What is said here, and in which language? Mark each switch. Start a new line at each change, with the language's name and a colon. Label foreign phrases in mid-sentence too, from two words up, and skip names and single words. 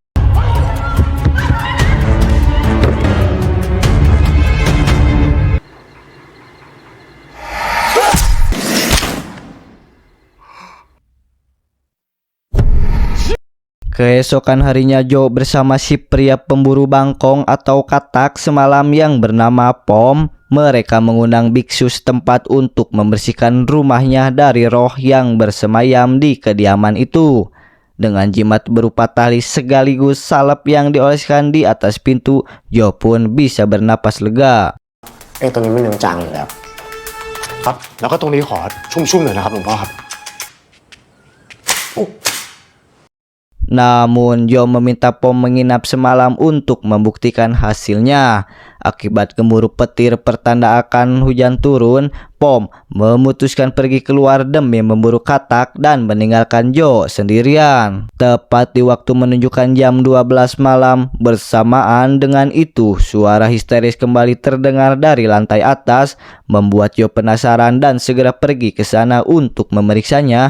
Indonesian: Keesokan harinya, Joe bersama si pria pemburu bangkong atau katak semalam yang bernama Pom, mereka mengundang biksu setempat untuk membersihkan rumahnya dari roh yang bersemayam di kediaman itu. Dengan jimat berupa tali sekaligus salep yang dioleskan di atas pintu, Joe pun bisa bernapas lega.
Thai: ตรงนี้มันยังจางอยู่แล้วครับแล้วก็ตรงนี้ขอชุ่มๆหน่อยนะครับหลวงพ่อครับ
Indonesian: Namun Jo meminta Pom menginap semalam untuk membuktikan hasilnya. Akibat gemuruh petir pertanda akan hujan turun, Pom memutuskan pergi keluar demi memburu katak dan meninggalkan Jo sendirian. Tepat di waktu menunjukkan jam 12 malam, bersamaan dengan itu suara histeris kembali terdengar dari lantai atas, membuat Jo penasaran dan segera pergi ke sana untuk memeriksanya.